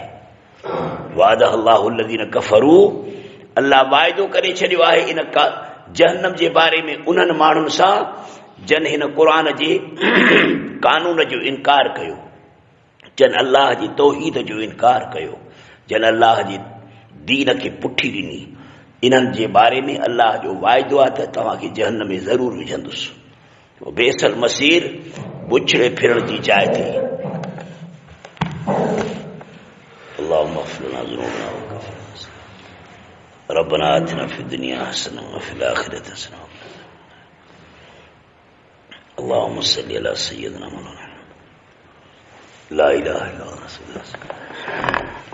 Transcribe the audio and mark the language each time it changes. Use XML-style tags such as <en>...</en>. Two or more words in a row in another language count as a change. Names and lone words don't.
<ar>وعد الله الذين كفروا,</ar> <sd>अल्लाह वाइदो करे छॾियो आहे इन जहन्नम जे बारे में उन्हनि माण्हुनि सां जन हिन क़ुरान जे कानून जो इनकार कयो, जन अल्लाह जी तौहीद जो इनकार कयो, जन अल्लाह जी दीन खे पुठी ॾिनी। इन्हनि जे बारे में अल्लाह जो वाइदो आहे त तव्हांखे जहन्नम में ज़रूरु विझंदुसि।</sd> <ar>بئس المصير,</ar> <sd>बुछड़े फिरण जी जाइ थी।</sd> <ar>اللهم اغفر لنا ذنوبنا وكفر ربنا آتنا في الدنيا حسنة وفي الآخرة حسنة. اللهم صل على سيدنا محمد لا إله إلا الله.</ar>